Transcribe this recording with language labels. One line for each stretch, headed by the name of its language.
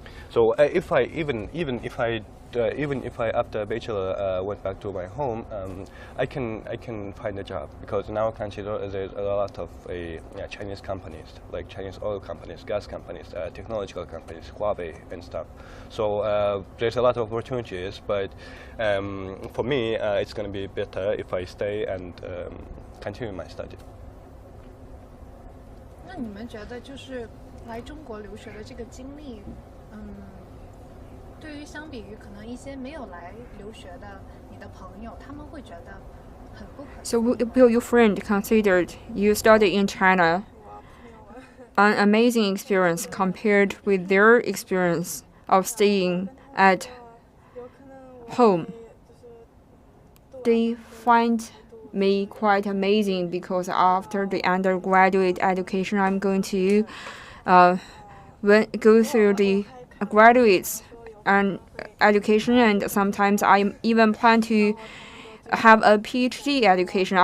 English: So even if I after bachelor went back to my home, I can find a job, because in our country there's a lot of Chinese companies, like Chinese oil companies, gas companies, technological companies, Huawei and stuff. So there's a lot of opportunities, but for me it's going to be better if I stay and continue my study.
Chinese: 那你们觉得就是来中国留学的这个经历，对于相比于可能一些没有来留学的你的朋友，他们会觉得很不可能。
English: So will your friend considered you study in China an amazing experience compared with their experience of staying at home? They find me quite amazing because after the undergraduate education, I'm going to go through the graduates and education, and sometimes I even plan to have a PhD education.